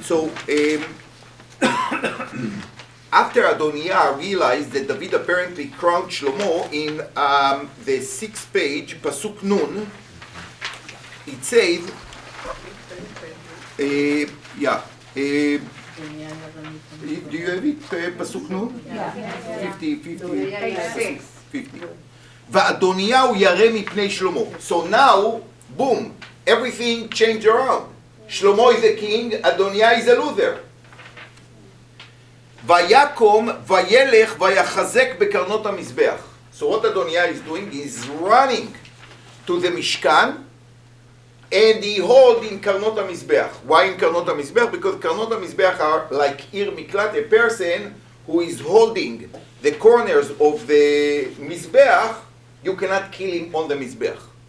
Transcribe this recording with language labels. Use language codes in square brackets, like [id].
[en] So, after Adoniah realized that David apparently crowned Shlomo in the 6th page, Pasuk Nun, it says, do you have it, Pasuk Nun? Yeah. [he] 50. ואדוניהו ירא מפני שלמה. [en] So now, boom, everything changed around. Shlomo is a king, Adoniah is a loser. [he] ויקום וילך ויחזק בקרנות המזבח. [en] So what Adoniah is doing is running to the Mishkan and he hold in [he] קרנות המזבח. [en] Why in [he] קרנות המזבח? [en] Because קרנות המזבח are like עיר מקלט, a person who is holding the corners of the Mizbeach, you cannot kill him on the Mizbeach.